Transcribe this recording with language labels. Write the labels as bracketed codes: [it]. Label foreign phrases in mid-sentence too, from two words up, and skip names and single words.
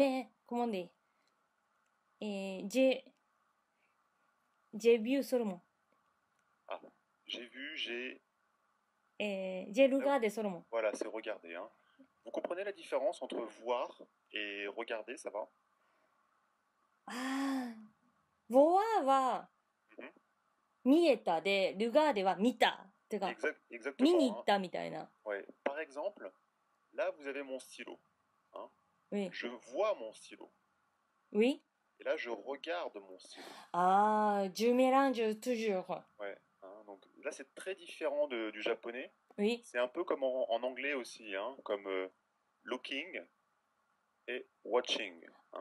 [fr] Mais, comment dire, j'ai vu seulement. Ah, j'ai Regardé seulement. Voilà, c'est regarder, hein. Vous comprenez la différence entre voir et regarder, ça va? Ah, voir [ja] は Mhm. 見えたで、regard は見た。てか、見に [fr] Exactement, [ja] 行ったみたいな。 [fr] Ouais. Par exemple, là vous avez mon stylo, hein. Oui. Je vois mon stylo. Oui. Et là je regarde mon stylo. Ah, je mélange toujours. Ouais, hein, donc là c'est très différent du japonais. Oui. C'est un peu comme en anglais aussi, hein, comme [en] looking et watching, [fr] hein.